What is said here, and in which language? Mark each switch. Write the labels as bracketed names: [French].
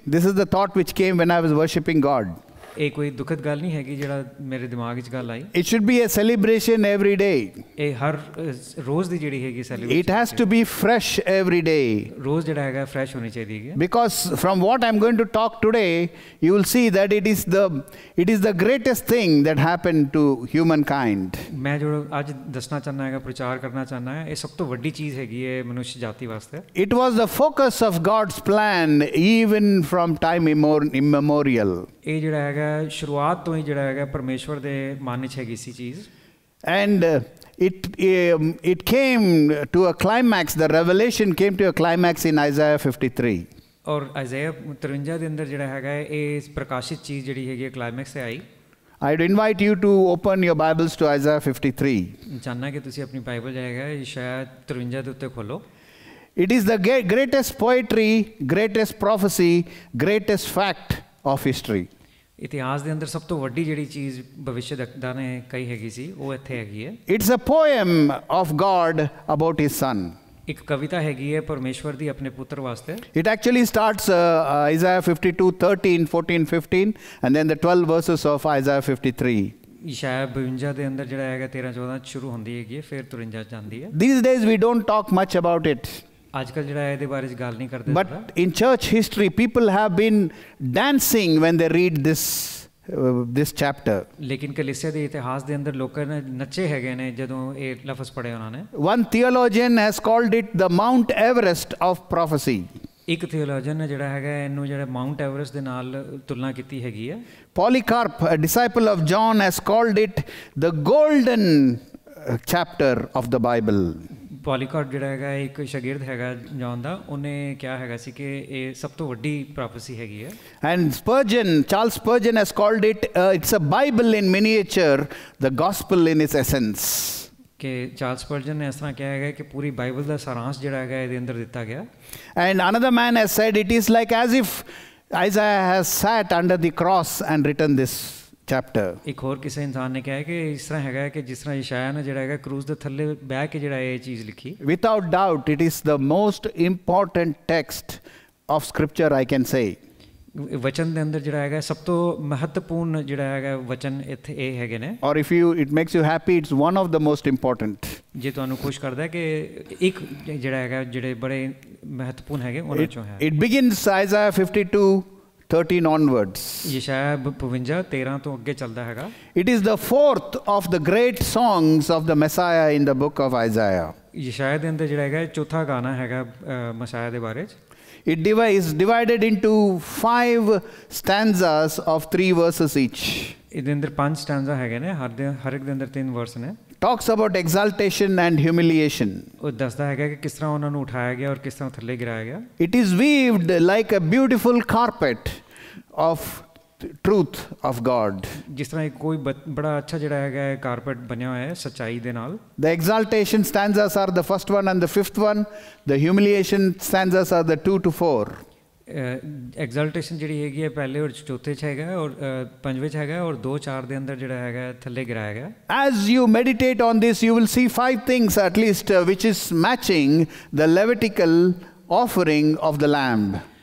[English] This is the thought which came when I was worshipping God. [Punjabi] ਇਹ ਕੋਈ ਦੁਖਦ ਗੱਲ ਨਹੀਂ ਹੈਗੀ ਜਿਹੜਾ ਮੇਰੇ ਦਿਮਾਗ ਵਿੱਚ ਗੱਲ ਆਈ. [English] It should be a celebration every day. [Punjabi] ਇਹ ਹਰ ਰੋਜ਼ ਦੀ ਜਿਹੜੀ ਹੈਗੀ celebration. [English] It has to be fresh every day. [Punjabi] ਰੋਜ਼ ਜਿਹੜਾ ਹੈਗਾ ਫਰੈਸ਼ ਹੋਣੀ ਚਾਹੀਦੀ ਹੈ. [English] Because from what I'm going to talk today, you will see that it is the greatest thing that happened to humankind. [Punjabi] ਮੈਂ ਜੋ ਅੱਜ ਦੱਸਣਾ ਚਾਹੁੰਦਾ ਹੈਗਾ ਪ੍ਰਚਾਰ ਕਰਨਾ ਚਾਹੁੰਦਾ ਹਾਂ ਇਹ ਸਭ ਤੋਂ ਵੱਡੀ ਚੀਜ਼ ਹੈਗੀ ਹੈ ਮਨੁੱਖ ਜਾਤੀ ਵਾਸਤੇ. [English] It was the focus of God's plan even from time immemorial. [Punjabi] ਇਹ ਜਿਹੜਾ ਹੈਗਾ ਸ਼ੁਰੂਆਤ ਤੋਂ ਹੀ ਜਿਹੜਾ ਹੈਗਾ ਪਰਮੇਸ਼ਵਰ ਦੇ ਮਨ ਵਿੱਚ ਹੈਗੀ ਸੀ ਚੀਜ਼. [English] And it came to a climax. The revelation came to a climax in Isaiah 53. [Punjabi] ਔਰ Isaiah 53 ਦੇ ਅੰਦਰ ਜਿਹੜਾ ਹੈਗਾ ਇਹ ਪ੍ਰਕਾਸ਼ਿਤ ਚੀਜ਼ ਜਿਹੜੀ ਹੈਗੀ ਕਲਾਈਮੈਕਸ ਤੇ ਆਈ. [English] I'd invite you to open your Bibles to Isaiah 53. [Punjabi] ਚਾਹਨਾ ਕਿ ਤੁਸੀਂ ਆਪਣੀ ਬਾਈਬਲ ਜਾਏਗਾ ਯਸ਼ਾਇਆ 53 ਦੇ ਉੱਤੇ ਖੋਲੋ. [English] It is the greatest poetry, greatest prophecy, greatest fact of history. [Punjabi] ਇਤਿਹਾਸ ਦੇ ਅੰਦਰ ਸਭ ਤੋਂ ਵੱਡੀ ਜਿਹੜੀ ਚੀਜ਼ ਭਵਿੱਖਵਕਤਾ ਨੇ ਕਹੀ ਹੈਗੀ ਸੀ ਉਹ ਇੱਥੇ ਹੈਗੀ ਹੈ. [English] It's a poem of God about his son. [Punjabi] ਇੱਕ ਕਵਿਤਾ ਹੈਗੀ ਹੈ ਪਰਮੇਸ਼ਵਰ ਦੀ ਆਪਣੇ ਪੁੱਤਰ ਵਾਸਤੇ. [English] It actually starts Isaiah 52, 13, 14, 15 and then the 12 verses of Isaiah 53. [Punjabi] ਯਸ਼ਾਇਆ 52 ਦੇ ਅੰਦਰ ਜਿਹੜਾ ਹੈਗਾ 13 14 ਸ਼ੁਰੂ ਹੁੰਦੀ ਹੈਗੀ ਹੈ ਫਿਰ 53 ਜਾਂਦੀ ਹੈ. [English] These days we don't talk much about it. [Punjabi] ਅੱਜ ਕੱਲ ਜਿਹੜਾ ਇਹਦੇ ਬਾਰੇ ਗੱਲ ਨਹੀਂ ਕਰਦੇ. [English] But in church history people have been dancing when they read this chapter. [Punjabi] ਲੇਕਿਨ ਕਲੀਸਿਆ ਦੇ ਇਤਿਹਾਸ ਦੇ ਅੰਦਰ ਲੋਕਾਂ ਨੇ ਨੱਚੇ ਹੈਗੇ ਨੇ ਜਦੋਂ ਇਹ ਲਫ਼ਜ਼ ਪੜ੍ਹੇ ਉਹਨਾਂ ਨੇ. [English] One theologian has called it the Mount Everest of prophecy. [Punjabi] ਇੱਕ ਥਿਓਲੋਜਨ ਨੇ ਜਿਹੜਾ ਹੈਗਾ ਇਹਨੂੰ ਜਿਹੜਾ ਮਾਊਂਟ ਐਵਰੈਸਟ ਦੇ ਨਾਲ ਤੁਲਨਾ ਕੀਤੀ ਹੈਗੀ ਹੈ. [English] Polycarp, a disciple of John, has called it the golden chapter of the Bible. [Punjabi] ਪੋਲੀਕਾਰਪ ਜਿਹੜਾ ਹੈਗਾ ਇੱਕ ਸ਼ਾਗਿਰਦ ਹੈਗਾ ਜੌਨ ਦਾ ਉਹਨੇ ਕਿਹਾ ਹੈਗਾ ਸੀ ਕਿ ਇਹ ਸਭ ਤੋਂ ਵੱਡੀ ਪ੍ਰੋਫੈਸੀ ਹੈਗੀ ਹੈ. [English] And Charles Spurgeon has called it it's a Bible in miniature, the gospel in its essence. [Punjabi] ਕਿ ਚਾਰਲਸ ਸਪਰਜਨ ਨੇ ਇਸ ਤਰ੍ਹਾਂ ਕਿਹਾ ਹੈਗਾ ਕਿ ਪੂਰੀ ਬਾਈਬਲ ਦਾ ਸਾਰਾਂਸ਼ ਜਿਹੜਾ ਹੈਗਾ ਇਹਦੇ ਅੰਦਰ ਦਿੱਤਾ ਗਿਆ. [English] And another man has said it is like as if Isaiah has sat under the cross and written this chapter. [Punjabi] ਇੱਕ ਹੋਰ ਕਿਸੇ ਇਨਸਾਨ ਨੇ ਕਿਹਾ ਕਿ ਇਸ ਤਰ੍ਹਾਂ ਹੈਗਾ ਕਿ ਜਿਸ ਤਰ੍ਹਾਂ ਯਸ਼ਾਇਆ ਨੇ ਜਿਹੜਾ ਹੈਗਾ ਕਰੂਸ ਦੇ ਥੱਲੇ ਬਹਿ ਕੇ ਜਿਹੜਾ ਇਹ ਚੀਜ਼ ਲਿਖੀ. [English] Without doubt it is the most important text of scripture, I can say. [Punjabi] ਵਚਨ ਦੇ ਅੰਦਰ ਜਿਹੜਾ ਹੈਗਾ ਸਭ ਤੋਂ ਮਹੱਤਵਪੂਰਨ ਜਿਹੜਾ ਹੈਗਾ ਵਚਨ ਇੱਥੇ ਇਹ ਹੈਗੇ ਨੇ. [English] Or if it makes you happy, it's one of the most important. [Punjabi] ਜੇ ਤੁਹਾਨੂੰ ਖੁਸ਼ ਕਰਦਾ ਕਿ ਇੱਕ ਜਿਹੜਾ ਹੈਗਾ ਜਿਹੜੇ ਬੜੇ ਮਹੱਤਵਪੂਰਨ ਹੈਗੇ ਉਹਨਾਂ ਚੋਂ ਹੈ. [English] It begins Isaiah 52 13 onwards. [Punjabi] ਯਸ਼ਾਇਆ 52 13 ਤੋਂ ਅੱਗੇ ਚੱਲਦਾ ਹੈਗਾ. [English] It is the fourth of the great songs of the Messiah in the book of Isaiah. [Punjabi] ਯਸ਼ਾਇਆ ਦੇ ਅੰਦਰ ਜਿਹੜਾ ਹੈਗਾ ਚੌਥਾ ਗਾਣਾ ਹੈਗਾ ਮਸਾਇਆ ਦੇ ਬਾਰੇ 'ਚ. [English] It is divided into 5 stanzas of 3 verses each. [Punjabi] ਇਹਦੇ ਅੰਦਰ 5 ਸਟੈਂਜ਼ਾ ਹੈਗੇ ਨੇ ਹਰ ਇੱਕ ਦੇ ਅੰਦਰ 3 ਵਰਸ ਨੇ. [English] talks about exaltation and humiliation. [Punjabi] ਉਹ ਦੱਸਦਾ ਹੈਗਾ ਕਿ ਕਿਸ ਤਰ੍ਹਾਂ ਉਹਨਾਂ ਨੂੰ ਉਠਾਇਆ ਗਿਆ ਔਰ ਕਿਸ ਤਰ੍ਹਾਂ ਥੱਲੇ ਗਿਰਾਇਆ ਗਿਆ। [English] It is weaved like a beautiful carpet of truth of God. [Punjabi] ਜਿਸ ਤਰ੍ਹਾਂ ਕੋਈ ਬੜਾ ਅੱਛਾ ਜਿਹੜਾ ਹੈਗਾ ਕਾਰਪੇਟ ਬਣਿਆ ਹੋਇਆ ਹੈ ਸੱਚਾਈ ਦੇ ਨਾਲ। [English] The exaltation stanzas are the first one and the fifth one. The humiliation stanzas are the 2 to 4. [Punjabi] ਐਗਜ਼ਲਟੇਸ਼ਨ ਜਿਹੜੀ ਹੈਗੀ ਹੈ ਪਹਿਲੇ ਔਰ ਚੌਥੇ 'ਚ ਹੈਗਾ ਔਰ ਪੰਜਵੇਂ 'ਚ ਹੈਗਾ ਔਰ 2-4 ਦੇ ਅੰਦਰ ਜਿਹੜਾ ਹੈਗਾ ਥੱਲੇ ਗਿਰਾਇਆ ਗਿਆ। [English] As you meditate on this, you will see 5 things at least which is matching the Levitical offering of the lamb.